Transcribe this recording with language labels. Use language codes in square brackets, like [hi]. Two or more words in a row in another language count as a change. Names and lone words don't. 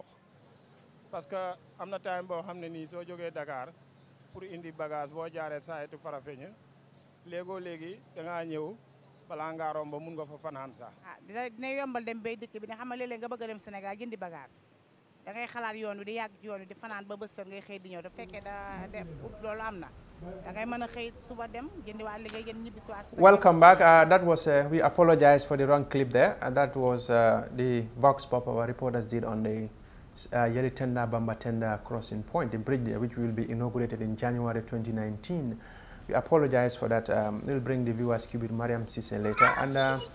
[wo] parce que am na time boo xam ne nii soo jógee Dakar pour indi bagage boo jaaree sayetu Farafeña léegi da ngaa ñëw balaa ngaa romb mun nga fa fanaan sax. dina yombal dem bay dëkk bi nga xam ne léeg-léeg nga bëgg a dem Sénégal jëndi bagage da ngay xalaat yoon wi di yàgg ci yoon wi di fanaan ba bës ngay xëy di ñëw da fekkee loolu am na da ngay mën a xëy suba dem jëndi waa liggéey jënd ñibbi si waat. [en] Welcome back. That was we apologize for the wrong clip there. That was the Vox Pop our reporters did on the Yeritenda Bambatenda crossing point, the bridge there, which will be inaugurated in January 2019. We apologize for that. We'll bring the viewers queue with Mariam Sise later.